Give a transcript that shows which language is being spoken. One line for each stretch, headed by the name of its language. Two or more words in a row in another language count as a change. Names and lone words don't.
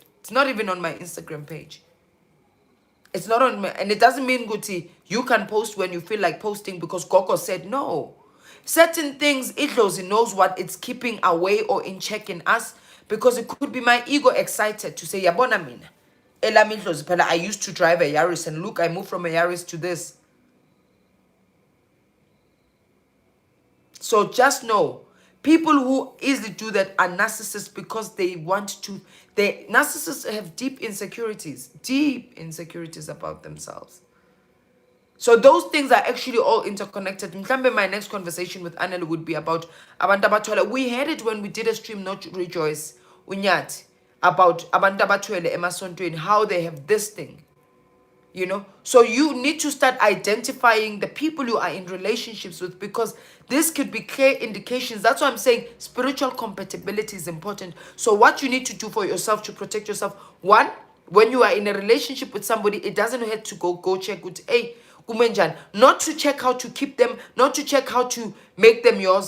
English: It's not even on my Instagram page. It's not on my, and it doesn't mean, Guti, you can post when you feel like posting because Coco said no. Certain things, Idlozi knows what it's keeping away or in check in us, because it could be my ego excited to say,
Zulu: yabona mina.
English: I used to drive a Yaris, and look, I moved from a Yaris to this. So just know, people who easily do that are narcissists because they want to. Narcissists have deep insecurities about themselves. So those things are actually all interconnected. My next conversation with Anel would be about
Zulu: abantu abathwele.
English: We had it when we did a stream, Not Rejoice, Unyati, about
Zulu: abantu abathwele emasontweni,
English: how they have this thing. So you need to start identifying the people you are in relationships with, because this could be clear indications. That's why I'm saying spiritual compatibility is important. So what you need to do for yourself to protect yourself, one, when you are in a relationship with somebody, it doesn't hurt to go check with, hey, kumenjan, not to check how to keep them, not to check how to make them yours.